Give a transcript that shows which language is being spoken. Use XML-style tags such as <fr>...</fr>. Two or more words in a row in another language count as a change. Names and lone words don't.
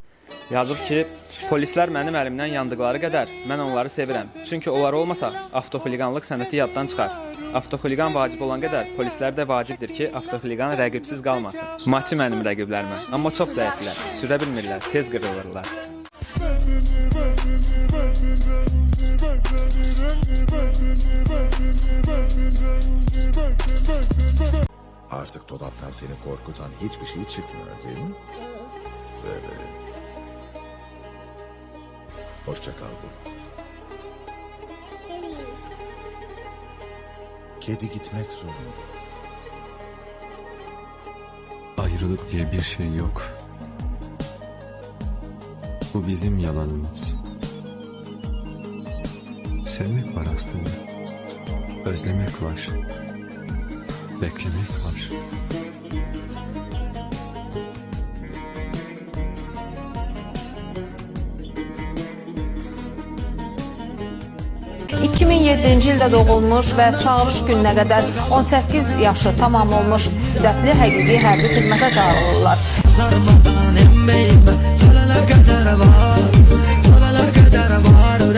<az>Yazıb ki, polislər mənim əlimdən yandıqları qədər mən onları sevirəm. Çünki onlar olmasa avtoxuliqanlıq sənəti yaddan çıxar. Avtoxuliqan vacib olan qədər polislər də vacibdir ki, avtoxuliqan rəqibsiz qalmasın. Maçı mənim rəqiblərimə, amma çox zəiflər, sürə bilmirlər, tez qırılırlar.</az> <tr>Artık dolaptan seni korkutan hiçbir şey çıkmıyor değil mi? Evet. Hoşça kal bu. Kedi gitmek zorunda. Ayrılık diye bir şey yok. Bu bizim yalanımız. Sevmek var aslında. Özlemek var. Beklemek var.</tr> <az>...2007-ci ildə doğulmuş və çağırış gününə qədər 18 yaşı tamam olmuş müddətli həqiqi hərbi xidmətə çağırılırlar.</az>